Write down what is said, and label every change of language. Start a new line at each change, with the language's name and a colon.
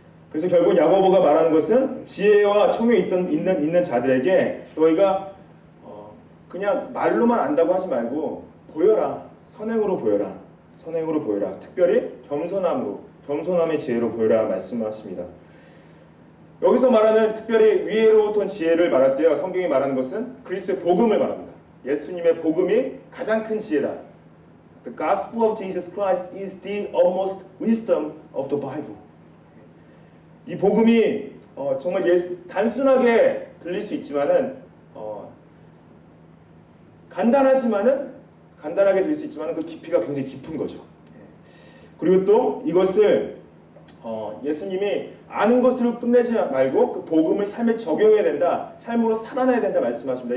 Korean: 그래서 결국 야고보가 말하는 것은 지혜와 총명이 있는 자들에게 너희가 그냥 말로만 안다고 하지 말고 보여라. 선행으로 보여라. 선행으로 보여라. 특별히 겸손함의 지혜로 보여라 말씀하십니다. 여기서 말하는 특별히 위에로부터 지혜를 말할 때요. 성경이 말하는 것은 그리스도의 복음을 말합니다. 예수님의 복음이 가장 큰 지혜다.
English: The gospel of Jesus Christ is the utmost wisdom of the Bible.
Korean: 이 복음이 정말 단순하게 들릴 수 있지만은 간단하게 들릴 수 있지만은 그 깊이가 굉장히 깊은 거죠. 그리고 또 이것을 예수님이 아는 것으로 끝내지 말고 그 복음을 삶에 적용해야 된다, 삶으로 살아내야 된다 말씀하십니다.